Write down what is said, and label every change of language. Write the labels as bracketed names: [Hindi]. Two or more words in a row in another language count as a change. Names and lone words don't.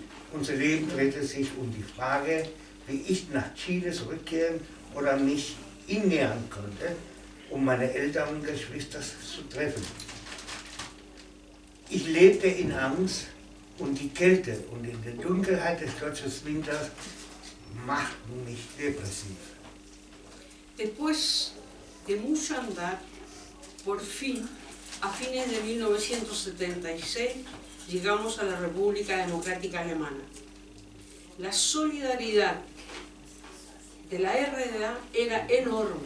[German] Unser Leben drehte sich um die Frage, wie ich nach Chile zurückkehren oder mich innähern konnte, um meine Eltern und Geschwister zu treffen. Ich lebte in Angst und die Kälte und in der Dunkelheit des deutschen Winters machten mich depressiv. [Spanish] Después de mucho andar, por fin, a fines de 1976, llegamos a la República Democrática Alemana. La solidaridad de la RDA era enorme.